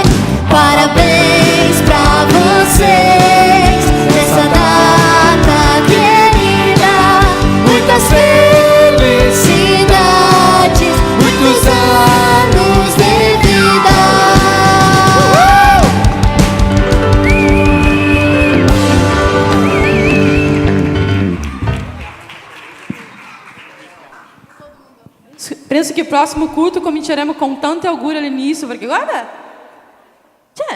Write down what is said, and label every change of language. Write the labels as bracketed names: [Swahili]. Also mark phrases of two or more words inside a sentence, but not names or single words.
[Portuguese] Parabéns pra vocês nessa data querida, muitas felicidades, muitos anos de vida. [Italian] Penso che il prossimo culto cominceremo con tanti auguri all'inizio, perché guarda, c'è.